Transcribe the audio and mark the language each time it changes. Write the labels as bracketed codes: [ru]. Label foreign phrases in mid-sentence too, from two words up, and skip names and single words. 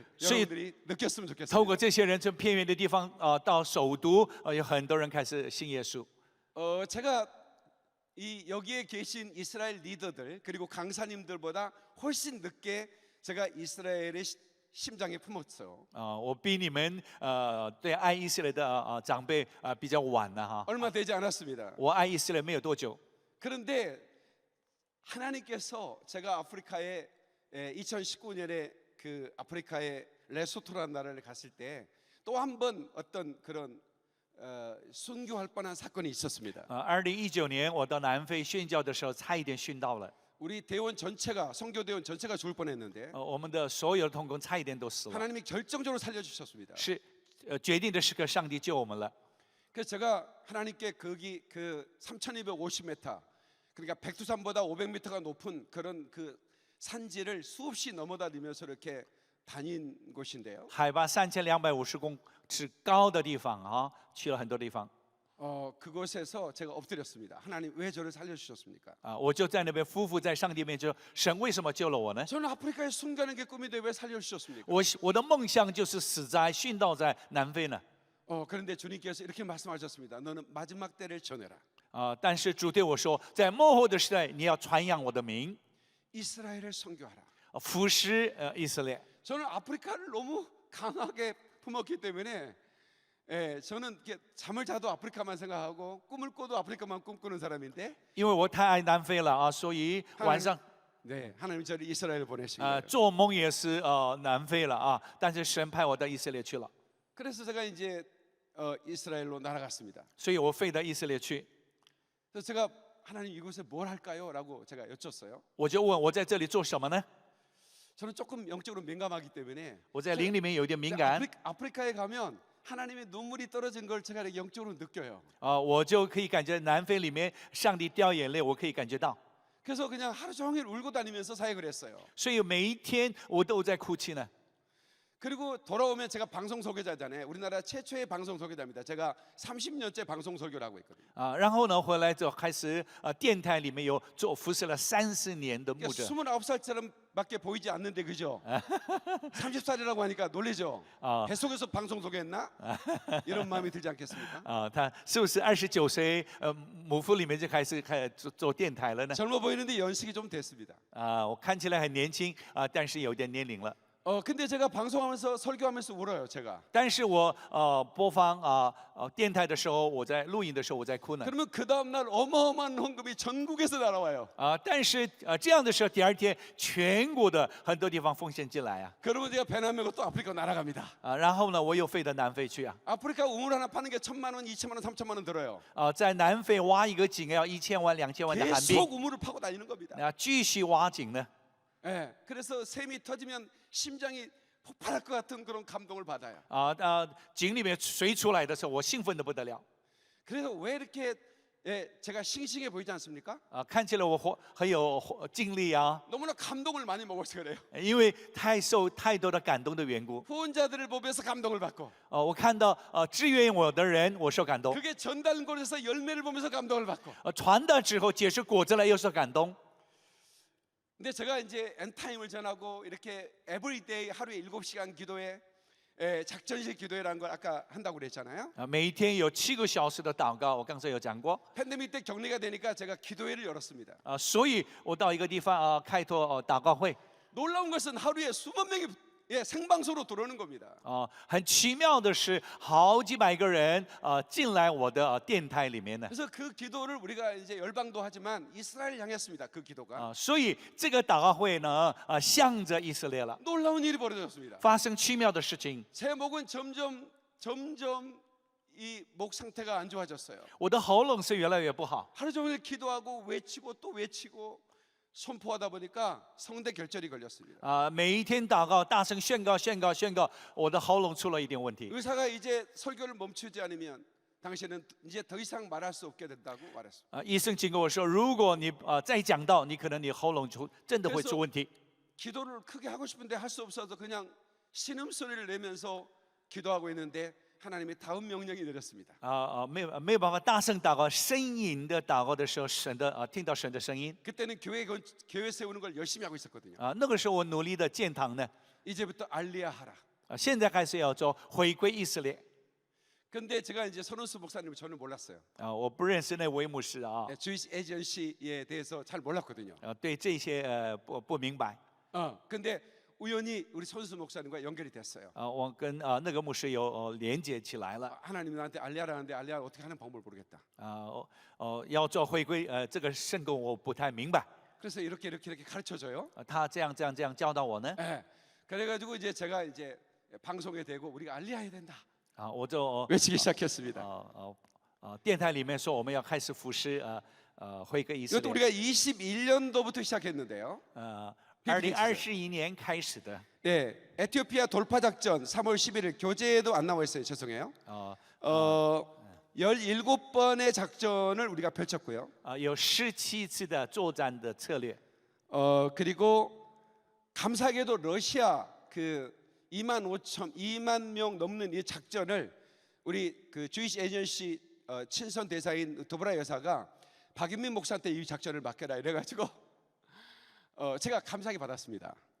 [ko] 수입- 여러분들이 느꼈으면 [zh] 透 [ko] 좋겠습니다. [zh] 过这些人从偏远的地方到首都，有很多人开始信耶稣。 [ko] 제가 이 여기에 계신 이스라엘 리더들 그리고 강사님들보다 훨씬 늦게 제가 이스라엘의 심장에 품었어요. [zh] 我比你们对爱以色列的长辈比较晚了哈。 [ko] 얼마 되지 않았습니다. [zh] 我爱以色列没有多久， [ko] 그런데 하나님께서 제가 아프리카에 2019년에 그 아프리카의 레소토라는 나라를 갔을 때 또 한 번 어떤 그런 순교할 뻔한 사건이 있었습니다. [zh] 2019 年我到南非宣教的时候，差一点殉道了。 [ko] 우리 대원 전체가 성교 대원 전체가 죽을 뻔했는데 [zh] 我们的所有的同工差一点都死了， [ko] 하나님이 결정적으로 살려주셨습니다. [zh] 是决定的时刻，上帝救我们了。 [ko] 그래서 제가 하나님께 거기 그 3,250m 그러니까 백두산보다 500m가 높은 그런 그 산지를 수없이 넘어다니면서 이렇게 다닌 곳인데요. [zh] 海拔3250公尺高的地方啊，去了很多地方 [ko] 그곳에서 제가 엎드렸습니다. 하나님 왜 저를 살려주셨습니까? [zh] 我就在那边夫妇在上帝面前说：“神为什么救了我呢？ [ko] 저는 아프리카에 순교하는 게 꿈인데 왜 살려주셨습니까? [zh] 我的梦想就是死在殉道在南非呢。 [ko] 그런데 주님께서 이렇게 말씀하셨습니다. 너는 마지막 때를 전해라. [zh] 但是主对我说，在末后的时代，你要传扬我的名， [ko] 이스라엘을 선교하라. [zh] 服侍以色列。 [ko] 저는 아프리카를 너무 강하게 품었기 때문에 저는 이렇게 잠을 자도 아프리카만 생각하고 꿈을 꿔도 아프리카만 꿈꾸는 사람인데 [zh] 因为我太爱南非了啊，所以晚上 [ko] 네, 하나님 저를 이스라엘 보내신 거예요. [zh] 做梦也是南非了啊，但是神派我到以色列去了， [ko] 그래서 제가 이제 이스라엘로 날아갔습니다. [zh] 所以我飞到以色列去， [ko] 그래서 제가 하나님 이곳에 뭘 할까요? 라고 제가 여쭸어요. [zh] 我就问我在这里做什么呢？ [ko] 저는 조금 영적으로 민감하기 때문에 [zh] 我在灵里面有一点敏感 [ko] 아프리카에 가면 하나님의 눈물이 떨어진 걸 제가 영적으로 느껴요. [zh] 我就可以感觉南非里面上帝掉眼泪，我可以感觉到， [ko] 그래서 그냥 하루 종일 울고 다니면서 사역을 했어요. [zh] 所以每一天我都在哭泣呢。 [ko] 그리고 돌아오면 제가 방송 설교자잖아요. 우리나라 최초의 방송 설교자입니다. 제가 30년째 방송 설교를 하고 있거든요. [zh] 然后呢，回来之后开始电台里面有做服侍了30年的牧 [ko] 그러니까 [zh] 者， [ko] 29살처럼밖에 보이지 않는데 그죠? 30살이라고 하니까 놀래죠? 뱃속에서 방송 설교했나? 이런 마음이 들지 않겠습니까? [zh] 他是不是29岁母腹里面就开始做电台了呢？ [ko] 젊어 보이는데 연식이 좀 됐습니다. [zh] 我看起来很年轻但是有点年龄了。 [ko] 근데 제가 방송하면서 설교하면서 울어요, 제가. [zh] 但是我播放电台的时候，我在录影的时候我在哭呢。 [ko] 그러면 그 다음 날 어마어마한 헌금이 전국에서 날아와요. [zh] 但是这样的时候，第二天全国的很多地方奉献进来啊。 [ko] 그러면 제가 배낭 메고 또 아프리카 날아갑니다. [zh] 然后呢，我又飞到南非去啊。 [ko] 아프리카 우물 하나 파는 게 1,000만 원, 2,000만 원, 3,000만 원 들어요. [zh] 在南非挖一个井要1000万、2000万的韩币， [ko] 계속 우물을 파고 다니는 겁니다. [zh] 继续挖井呢。 [ko] 예, 그래서 샘이 터지면 심장이 폭발할 것 같은 그런 감동을 받아요. [zh] 井里面水出来的时候，我兴奋的不得了。 [ko] 그래서 왜 이렇게 제가 싱싱해 보이지 않습니까? [zh] 看起来我很有精力啊， [ko] 너무나 감동을 많이 먹어서 그래요. [zh] 因为受太多的感动的缘故。 [ko] 후원자들을 보면서 감동을 받고 [zh] 我看到支援我的人，我受感动； [ko] 그게 전달권에서 열매를 보면서 감동을 받고 [zh] 传达之后结出果子来，又受感动。 [ko] 근데 제가 이제 엔타임을 전하고 이렇게 에브리데이 하루에 7시간 기도회 작전식 기도회라는 걸 아까 한다고 그랬잖아요. [zh] 每一天有7个小时的祷告，我刚才有讲过。 [ko] 팬데믹 때 격리가 되니까 제가 기도회를 열었습니다. [zh] 所以我到一个地方开拓祷告会。 [ko] 놀라운 것은 하루에 수만 명이 예, 생방송으로 들어오는 겁니다. [zh] 很奇妙的是，好几百个人进来我的电台里面呢。 [ko] 그래서 그 기도를 우리가 이제 열방도 하지만 이스라엘 향했습니다. 그 기도가 [zh] 所以这个祷告会呢，向着以色列了， [ko] 놀라운 일이 벌어졌습니다. [zh] 发生奇妙的事情。 [ko] 제 목은 점점 이 목 상태가 안 좋아졌어요. [zh] 我的喉咙是越来越不好， [ko] 하루 종일 기도하고 외치고 또 외치고 선포하다 보니까 성대 결절이 걸렸습니다. [zh] 每一天祷告，大声宣告，我的喉咙出了一点问题。 [ko] 의사가 이제 설교를 멈추지 않으면 당신은 이제 더 이상 말할 수 없게 된다고 말했습니다. [zh] 医生警告我说，如果你再讲到，你可能你喉咙真的会出问题。 [ko] 기도를 크게 하고 싶은데 할 수 없어서 그냥 신음소리를 내면서 기도하고 있는데 하나님이 다음 명령이 내렸습니다. [zh] 没有办法大声祷告，呻吟的祷告的时候，听到神的声音。 [ko] 그때는 교회 세우는 걸 열심히 하고 있었거든요. [zh] 那个时候我努力的建堂呢， [ko] 이제부터 알리야 하라. [zh] 现在开始要做回归以色列。 [ko] 근데 제가 이제 선원수 목사님을 저는 몰랐어요. [zh] 我不认识那位牧师啊， [ko] 주이시 에이전시에 대해서 잘 몰랐거든요. [zh] 对这些不明白。 [ko] 근데 우연히 우리 선수 목사님과 연결이 됐어요. [zh] 我跟那个牧师有连接起来了。 [ko] 하나님 나한테 알리야라는데 알리야 어떻게 하는 방법을 모르겠다. [zh] 要做回归，这个圣工我不太明白。 [ko] 그래서 이렇게 가르쳐줘요. [zh] 他这样教导我呢。 [ko] 예. 그래가지고 이제 제가 이제 방송에 대고 우리가 알리야 해야 된다. [zh] 我就 [ko] 외치기 시작했습니다. [zh] 电台里面说我们要开始服侍回归以色 [ko] 이것도 [zh] 列。 [ko] 우리가 21년도부터 시작했는데요. [zh] 2021 年开始的。 [ko] 네, 에티오피아 돌파 작전 3월 11일 교재에도 안 나와 있어요. 죄송해요. 17번의 작전을 우리가 펼쳤고요. [zh] 有17次的作战的策略。 [ko] 그리고 감사하게도 러시아 그 2만 명 넘는 이 작전을 우리 그 주이시 에이전시 친선 대사인 도브라 여사가 박윤민 목사한테 이 작전을 맡겨라 이래가지고 제가 감사하게 받았습니다.